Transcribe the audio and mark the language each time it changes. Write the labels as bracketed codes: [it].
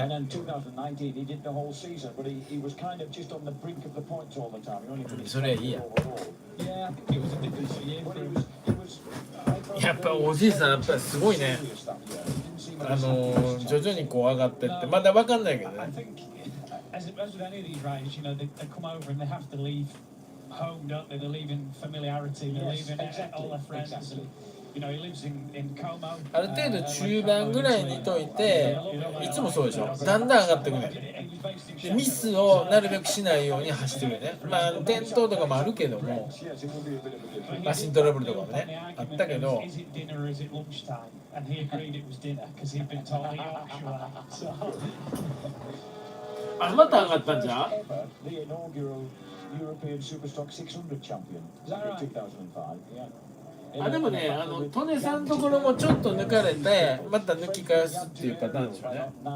[en] And then 2019, he did the whole season, but he was kind of just on the brink of the points all the time. He only finished [ja] それいいや。 [en] Yeah, I think it was a difficult year for him. [ja] やっぱおじいさんやっぱりすごいね。徐々にこう上がってってまだわかんないけど [en] I [ja] ね。 [en] think, as with any of these riders, you know, they come over and they have to leave home, don't they? They're leaving familiarity, they're leaving all their friends. And, you know, he lives in Como. [ja] ある程度中盤ぐらいにいといて、いつもそうでしょ。だんだん上がってくね。でミスをなるべくしないように走ってるよね。まあ転倒とかもあるけども、マシントラブルとかもねあったけど。 [en] Is it dinner or is it lunchtime? And he agreed it was dinner because he'd been told he Yorkshire. [ja] あ、また上がったんじゃん。 [en] The inaugural European Superstock 600 champion in 2005. Yeah. [ja] あ、でもね、トネさんのところもちょっと抜かれて、また抜き返すっていうパターンですよね。